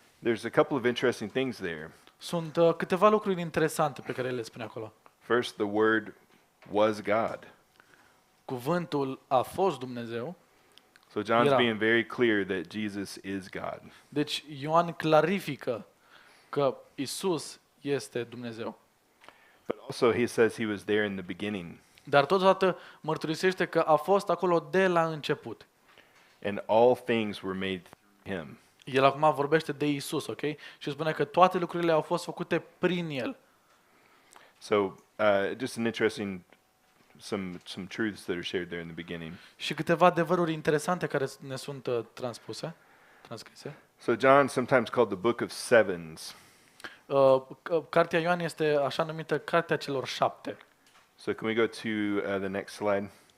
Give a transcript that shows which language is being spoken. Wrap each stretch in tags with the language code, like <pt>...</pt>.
<en>there's a couple of interesting things there.</en> <ro>sunt câteva lucruri interesante pe care le spune acolo.</ro> <en>First, the word was God.</en> <ro>Cuvântul a fost Dumnezeu.</ro> <en>So John's</en> <ro>Era.</ro> <en>being very clear that Jesus is God.</en> <ro>Deci Ioan clarifică că Isus este Dumnezeu.</ro> <en>But also he says he was there in the beginning.</en> <ro>Dar totodată mărturisește că a fost acolo de la început.</ro> <en>And all things were made through him.</en> <ro>El acum vorbește de Isus, ok? Și spune că toate lucrurile au fost făcute prin El.</ro> <en>So just an interesting some truths that are shared there in the beginning.</en> <ro>Și câteva adevăruri interesante care ne sunt transcrise.</ro> <en>So John sometimes called the book of sevens.</en> <ro>Cartea Ioan este așa numită Cartea celor 7.</ro> <en>So can we go to the next slide?</en>